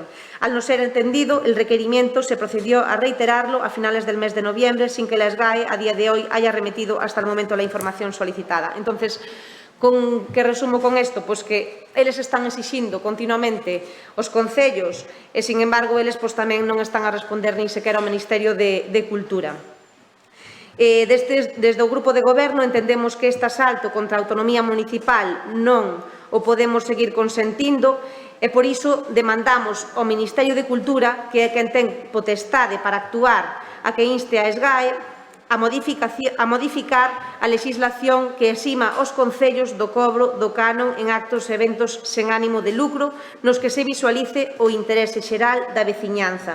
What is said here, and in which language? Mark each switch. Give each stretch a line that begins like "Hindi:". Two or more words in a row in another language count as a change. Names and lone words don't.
Spanish: Al no ser entendido el requerimiento, se procedió a reiterarlo a finales del mes de noviembre, sin que la SGAE a día de hoy haya remitido hasta el momento la información solicitada.
Galician: Entonces, que resumo con isto? Pois que eles están exixindo continuamente os concellos e, sin embargo, eles tamén non están a responder nin sequera ao Ministerio de Cultura. Desde o Grupo de Goberno entendemos que este asalto contra a autonomía municipal non o podemos seguir consentindo e, por iso, demandamos ao Ministerio de Cultura, que é quen ten potestade para actuar, a que inste a SGAE a modificar a legislación que exima os concellos do cobro do canon en actos e eventos sen ánimo de lucro nos que se visualice o interese xeral da veciñanza.